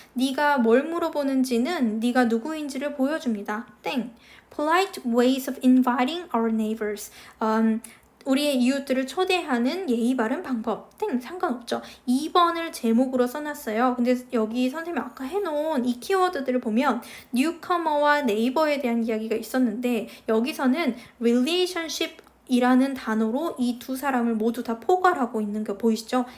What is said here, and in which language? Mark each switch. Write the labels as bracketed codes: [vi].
[ko] 네가 뭘 물어보는지는 네가 누구인지를 보여줍니다. 땡. [en] Polite ways of inviting our neighbors. [ko] 우리의 이웃들을 초대하는 예의 바른 방법. 땡. 상관없죠. 2번을 제목으로 써놨어요. 근데 여기 선생님이 아까 해놓은 이 키워드들을 보면 newcomer와 네이버에 대한 이야기가 있었는데 여기서는 relationship 이라는 단어로 이 두 사람을 모두 다 포괄하고 있는 거 보이시죠?